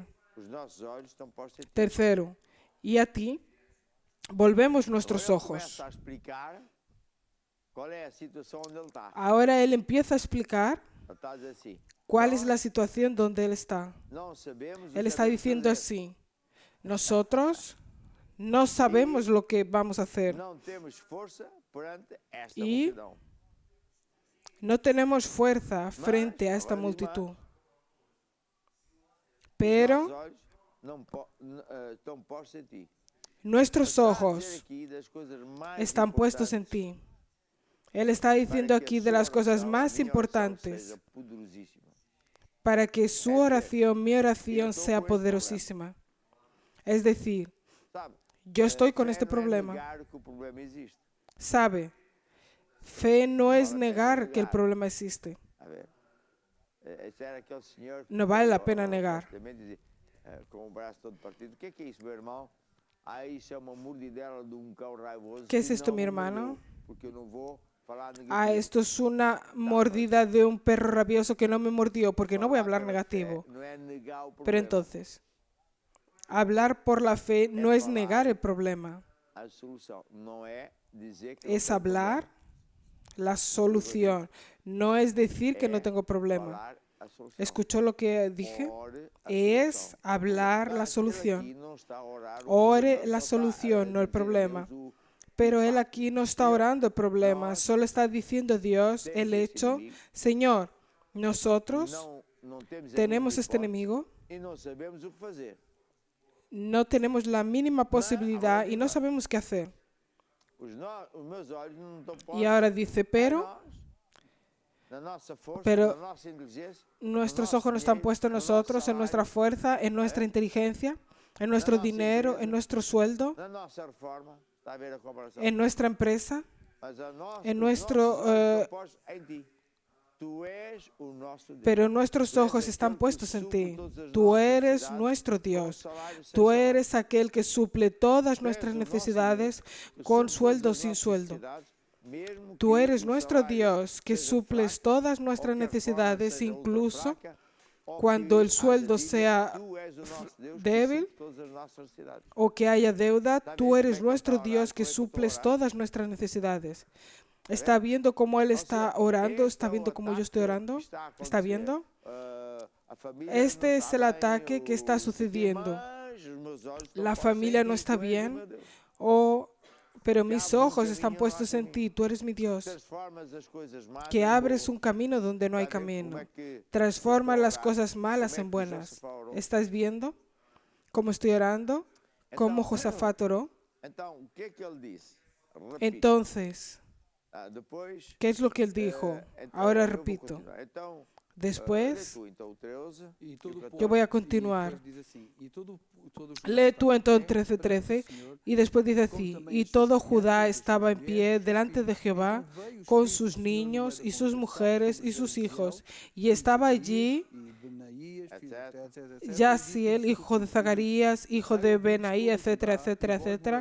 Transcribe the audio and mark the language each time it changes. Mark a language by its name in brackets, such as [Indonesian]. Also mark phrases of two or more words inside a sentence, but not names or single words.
[Spanish] Tercero, y a ti volvemos nuestros ojos. Ahora él empieza a explicar ¿Cuál es la situación donde Él está? [Portuguese] Não sabemos o [Spanish] Él [Portuguese] que [Spanish] está [Portuguese] devemos [Spanish] diciendo [Portuguese] fazer. [Spanish] así, nosotros no sabemos lo que vamos a hacer, [Portuguese] Não temos força perante esta E multidão. [Spanish] no tenemos fuerza frente a esta ahora multitud, [Portuguese] Nossos [Spanish] pero [Portuguese] olhos estão postos em ti. [Spanish] nuestros [Portuguese] Está a dizer [Spanish] ojos [Portuguese] aqui das coisas mais [Spanish] están puestos en [Portuguese] importantes [Spanish] ti. Él está diciendo [Portuguese] para que [Spanish] aquí [Portuguese] a [Spanish] de [Portuguese] sua [Spanish] las cosas [Portuguese] oração, a [Spanish] más [Portuguese] minha oração, [Spanish] importantes [Portuguese] seja poderosíssima. [Spanish] para que su oración, mi oración sea con este poderosísima. Es decir, [Portuguese] Sabe? [Spanish] yo estoy con [Portuguese] Fé [Spanish] este [Portuguese] não é [Spanish] problema. [Portuguese] negar que o problema existe. [Spanish] ¿Sabe? Fe no es Vale la pena negar que el negar. problema existe. A ver. [Portuguese] Esse era aquele senhor que [Spanish] No vale la [Portuguese] falou, [Spanish] pena negar. [Portuguese] supostamente, dizia, com o braço todo partido. O que é isso, meu irmão? Isso é uma mordidela de cão raivoso. [Spanish] ¿Qué es [Portuguese] que [Spanish] esto, [Portuguese] não [Spanish] mi [Portuguese] me [Spanish] hermano? [Portuguese] mordeu, porque eu não vou falar negativo. [Spanish] Ah, esto es una mordida de un perro rabioso que no me mordió, porque no voy a hablar [Portuguese] Falar pela fé [Spanish] negativo. [Portuguese] não é negar o [Spanish] Pero [Portuguese] problema. [Spanish] entonces, hablar por la fe no es negar el problema, [Portuguese] A solução não é dizer que [Spanish] es hablar la solución. No es decir que no tengo problema. [Portuguese] falar a solução. [Spanish] ¿Escuchó lo que dije? [Portuguese] Ore a [Spanish] Es [Portuguese] solução. [Spanish] hablar la [Portuguese] Aquele [Spanish] solución. [Portuguese] aqui não está a orar o [Spanish] Ore [Portuguese] problema, [Spanish] la [Portuguese] só está a [Spanish] solución, no el [Portuguese] dizer a [Spanish] problema. [Portuguese] Deus [Spanish] Pero él aquí no está orando el problema, solo está diciendo a Dios el hecho, Señor, nosotros [Portuguese] não temos [Spanish] tenemos [Portuguese] essa [Spanish] este [Portuguese] hipótese [Spanish] enemigo, [Portuguese] e não sabemos o que fazer. [Spanish] no tenemos la mínima posibilidad y no sabemos qué hacer. [Portuguese] Os meus olhos não estão [Spanish] Y [Portuguese] postos [Spanish] ahora dice, pero [Portuguese] na nossa força, [Spanish] pero [Portuguese] na nossa inteligência, [Spanish] nuestros no ojos no están dinero, puestos en no nosotros, en nuestra salario, fuerza, en nuestra inteligencia, en nuestro [Portuguese] nossa [Spanish] dinero, [Portuguese] empresa. [Spanish] en nuestro sueldo, [Portuguese] na nossa reforma. Está a ver a comparação? [Spanish] en nuestra empresa. [Portuguese] Mas a nós, [Spanish] en [Portuguese] os [Spanish] nuestro, [Portuguese] nossos olhos estão postos em ti. Tu és o nosso Deus. [Spanish] Pero nuestros [Portuguese] Tu és [Spanish] ojos están [Portuguese] aquele que [Spanish] puestos en [Portuguese] suple [Spanish] ti. [Portuguese] todas as [Spanish] Tú [Portuguese] nossas [Spanish] eres [Portuguese] necessidades [Spanish] nuestro [Portuguese] com [Spanish] Dios. [Portuguese] salário sem [Spanish] Tú [Portuguese] salário. [Spanish] eres aquel que suple todas nuestras [Portuguese] Tu és o nosso [Spanish] necesidades [Portuguese] Deus, que [Spanish] con [Portuguese] suple [Spanish] sueldo [Portuguese] todas [Spanish] o [Portuguese] as [Spanish] sin [Portuguese] nossas [Spanish] sueldo. [Portuguese] necessidades, mesmo [Spanish] Tú [Portuguese] que [Spanish] eres [Portuguese] o [Spanish] nuestro [Portuguese] salário [Spanish] Dios que [Portuguese] seja [Spanish] suples [Portuguese] fraco, [Spanish] todas [Portuguese] ou [Spanish] nuestras [Portuguese] que a [Spanish] necesidades, [Portuguese] reforma seja [Spanish] incluso [Portuguese] ultra fraca, ou [Spanish] cuando [Portuguese] que [Spanish] el sueldo [Portuguese] haja dívida, [Spanish] sea [Portuguese] tu és o nosso Deus que [Spanish] débil, [Portuguese] suple todas as nossas necessidades. [Spanish] o que haya deuda, tú bien, eres como nuestro está orando, Dios que como está suples orando. todas nuestras necesidades. ¿Está viendo cómo Él está orando? ¿Está viendo cómo yo estoy orando? ¿Está viendo? Este es el ataque que está sucediendo. La familia no está bien, pero mis ojos están puestos en ti, tú eres mi Dios, que abres un camino donde no hay camino, transforma las cosas malas en buenas. ¿Estás viendo cómo estoy orando? ¿Cómo Josafat oró? [Portuguese] Então, o que é que ele disse? Repito. [Spanish] Entonces, [Portuguese] Depois, [Spanish] ¿qué es lo que él dijo? [Portuguese] então, [Spanish] Ahora [Portuguese] eu vou [Spanish] repito. [Portuguese] continuar. Então, [Spanish] Después, [Portuguese] lê tu, então, o 13, E todo o [Spanish] yo [Portuguese] povo- [Spanish] voy a [Portuguese] e [Spanish] continuar. [Portuguese] depois diz assim, e todo Judá [Spanish] Lee tú [Portuguese] estava [Spanish] entonces [Portuguese] em pé [Spanish] 13:13 [Portuguese] perante o Senhor, [Spanish] y después dice así, y todo Judá estaba en pie delante de Jehová con sus niños y sus mujeres y sus hijos, y estaba allí [Portuguese] e Benaías, filho de etc, etc, [Spanish] Yaziel, hijo de Zacarías, hijo de Benaí, etcétera, etcétera, etcétera.